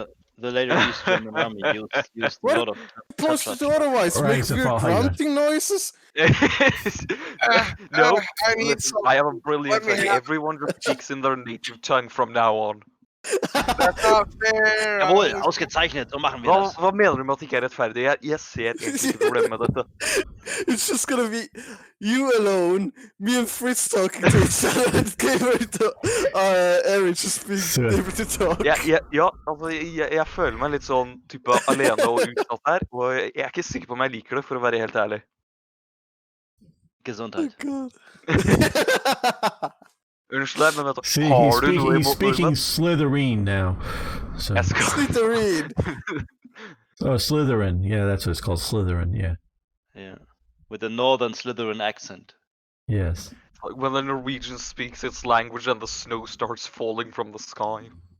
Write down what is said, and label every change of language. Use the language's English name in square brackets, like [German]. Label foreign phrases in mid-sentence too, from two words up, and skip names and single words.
[English] The later East German army used a lot of. Supposed to otherwise make weird grunting noises. No, I need some. I have a brilliant idea. Everyone just speaks in their native tongue from now on. That's not fair. [German] Jawohl, ausgezeichnet, so machen wir das. [Swedish] Vad menar du med att det är rättfärdigt? Jag ser inte problem med detta. [English] It's just gonna be you alone, me and Fritz talking to each other, and Eric just being able to talk. [Norwegian] Ja, altså, jeg føler meg litt sånn type alene og utsatt her, og jeg er ikke sikker på om jeg liker det, for å være helt ærlig. [English] Gesundheit. Oh, [Norwegian] Unnskyld, men vet du, [English] See, [Norwegian] har du noe [English] he's speaking Slytherin now. So. Slytherin. Oh, Slytherin. Yeah, that's what it's called. Slytherin. Yeah. Yeah, with a northern Slytherin accent. Yes. Like when the Norwegian speaks its language and the snow starts falling from the sky.